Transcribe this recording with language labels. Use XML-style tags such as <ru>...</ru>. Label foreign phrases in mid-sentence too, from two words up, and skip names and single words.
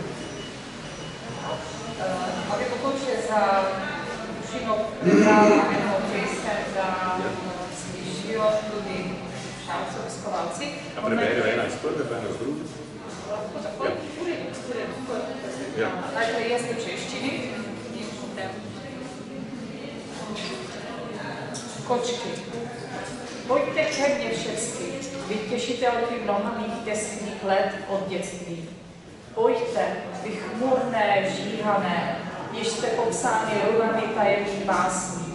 <sl>A bi mogoče za Dušino prebrala eno pesem, da slišijo tudi šalci, obiskovalci. A preberijo ena iz prve, pa ena z druge? Tako, najprej jaz v češčini.</sl> <cs>Kočky. Pojďte ke mně všecky, vy těšitelky mnoha mých těsných let od dětství. Pojďte, vy chmurné, žíhané, jež jste popsány runami tajemných básní.</cs>